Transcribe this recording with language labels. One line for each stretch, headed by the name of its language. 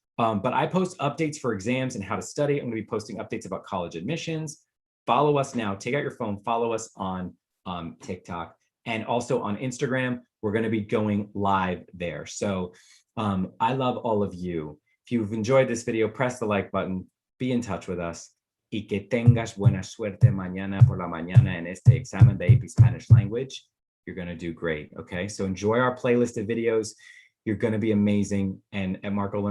English: But I post updates for exams and how to study. I'm going to be posting updates about college admissions. Follow us now. Take out your phone. Follow us on TikTok and also on Instagram. We're going to be going live there. So I love all of you. If you've enjoyed this video, press the like button. Be in touch with us.
Spanish: Y que tengas buena suerte mañana por la mañana en este examen de AP Spanish language.
English: You're going to do great. Okay. So enjoy our playlist of videos. You're going to be amazing. And at Marco Learn.